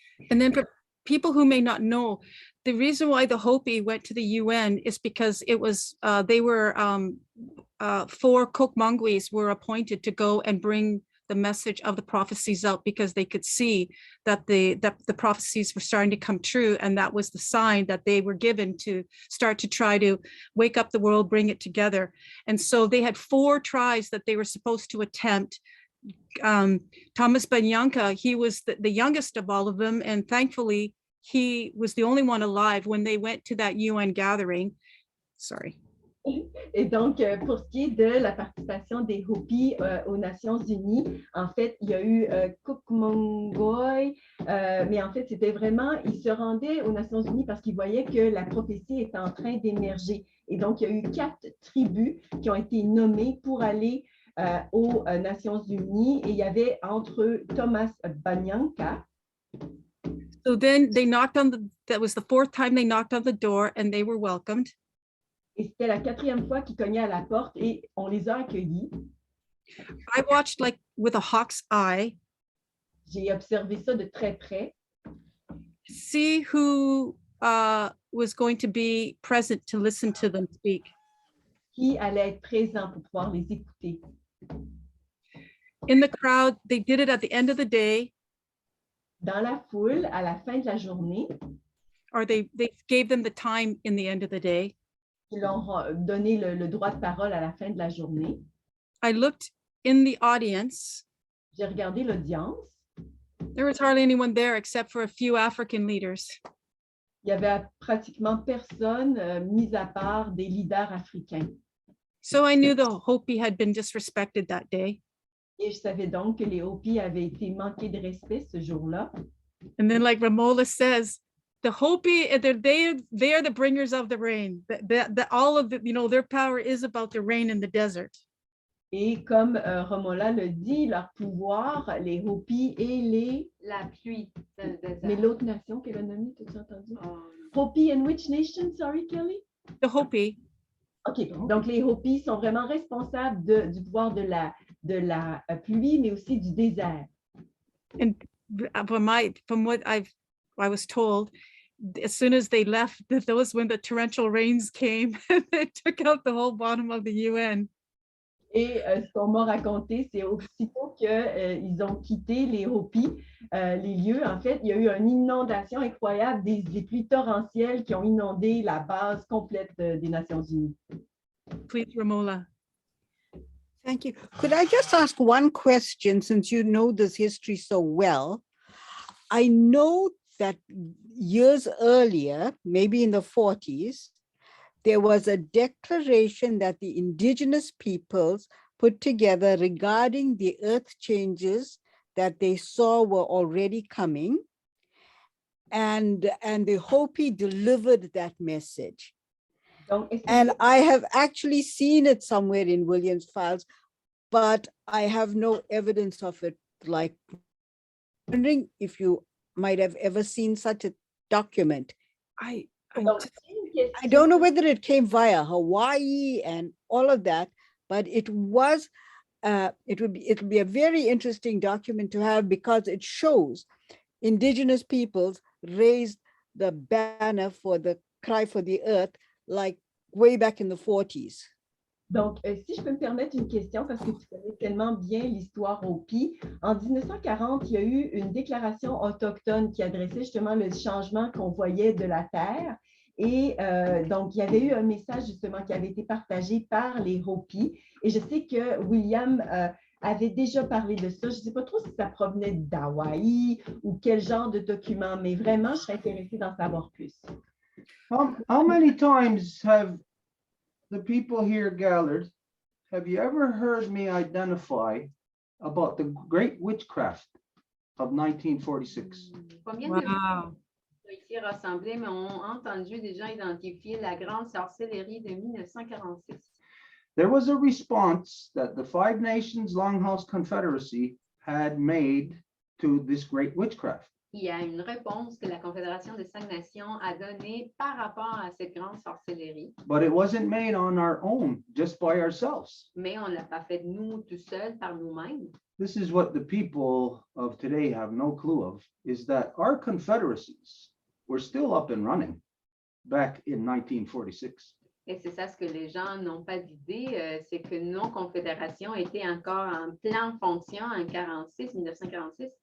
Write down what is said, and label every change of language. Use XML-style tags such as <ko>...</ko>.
<en>And then for people who may not know, the reason why the Hopi went to the UN is because it was they were 4 Kokmanguis were appointed to go and bring the message of the prophecies out because they could see that the prophecies were starting to come true, and that was the sign that they were given to start to try to wake up the world, bring it together. And so they had 4 tries that they were supposed to attempt. Thomas Banyanka, he was the youngest of all of them, and thankfully he was the only one alive when they went to that UN gathering. Sorry.</en> <fr>Et donc, pour ce qui est de la participation des Hopi aux Nations Unies, en fait, il y a eu Kukmongoy, mais en fait, c'était vraiment, ils se rendaient aux Nations Unies parce qu'ils voyaient que la prophétie était en train d'émerger. Et donc, il y a eu 4 tribus qui ont été nommées pour aller aux Nations Unies, et il y avait entre eux Thomas Banyanka.</fr> <en>So then they knocked on that was the 4th time they knocked on the door and they were welcomed.</en> <fr>Et c'était la 4e fois qu'ils cognaient à la porte et on les a accueillis.</fr> <en>I watched like with a hawk's eye.</en> <fr>J'ai observé ça de très près.</fr> <en>See who was going to be present to listen to them speak.</en> <fr>Qui allait être présent pour pouvoir les écouter.</fr> <en>In the crowd, they did it at the end of the day.</en> <fr>Dans la foule, à la fin de la journée.</fr> <en>Or they gave them the time in the end of the day.</en> <fr>Ils leur donné le droit de parole à la fin de la journée.</fr> <en>I looked in the audience.</en> <fr>J'ai regardé l'audience.</fr> <en>There was hardly anyone there except for a few African leaders.</en> <fr>Il y avait pratiquement personne, mis à part des leaders africains.</fr> <en>So I knew the Hopi had been disrespected that day.</en> <fr>Et je savais donc que les Hopi avaient été manqués de respect ce jour-là.</fr> <en>And then, like Ramola says, the Hopi, they are the bringers of the rain. That all of the, their power is about the rain in the desert.</en> <fr>Et comme Romola le dit, leur pouvoir, les Hopi et la pluie dans le désert. Mais l'autre nation qu'elle a nommée, t'as entendu?</fr> <en>Hopi and which nation? Sorry, Kelly? The Hopi.</en> <fr>OK, donc les Hopi sont vraiment responsables du pouvoir de la pluie, mais aussi du désert.</fr> <en>And from what I was told, as soon as they left, that was when the torrential rains came and they took out the whole bottom of the UN.</en> <fr>Et ce qu'on m'a raconté, c'est aussitôt qu'ils ont quitté les Hopi, les lieux, en fait, il y a eu une inondation incroyable, des pluies torrentielles qui ont inondé la base complète des Nations Unies.</fr> <en>Please, Ramola. Thank you. Could I just ask one question, since you know this history so well? I know that years earlier, maybe in the 40s, there was a declaration that the indigenous peoples put together regarding the earth changes that they saw were already coming. And the Hopi delivered that message. And I have actually seen it somewhere in Williams' files, but I have no evidence of it. Like, wondering if you might have ever seen such a document.</en> <fr>Donc, c'est une</fr> <en>I</en> <fr>question.</fr> <en>don't know whether it came via Hawaii and all of that, but it was, it would be a very interesting document to have because it shows indigenous peoples raised the banner for the cry for the earth, like way back in the 40s.</en> <fr>Donc, si je peux me permettre une question, parce que tu connais tellement bien l'histoire Hopi, en 1940, il y a eu une déclaration autochtone qui adressait justement le changement qu'on voyait de la Terre. Et donc, il y avait eu un message justement qui avait été partagé par les Hopi. Et je sais que William avait déjà parlé de ça. Je ne sais pas trop si ça provenait d'Hawaï ou quel genre de document, mais vraiment, je serais intéressée d'en savoir plus.</fr> <en>How many times have the people here gathered, have you ever heard me identify about the Great Witchcraft of 1946?</en> <fr>Combien de gens sont ici rassemblés, mais ont entendu des gens identifier la grande sorcellerie de 1946?</fr> <en>There was a response that the Five Nations Longhouse Confederacy had made to this Great Witchcraft.</en> <fr>Il y a une réponse que la Confédération des 5 Nations a donnée par rapport à cette grande sorcellerie,</fr> <en>But it wasn't made on our own, just by ourselves.</en> <fr>mais on ne l'a pas fait nous tout seuls par nous-mêmes.</fr> <en>This is what the people of today have no clue of, is that our confederacies were still up and running back in 1946.</en> <fr>Et c'est ça ce que les gens n'ont pas d'idée, c'est que nos confédérations étaient encore en pleine fonction en 1946.</fr>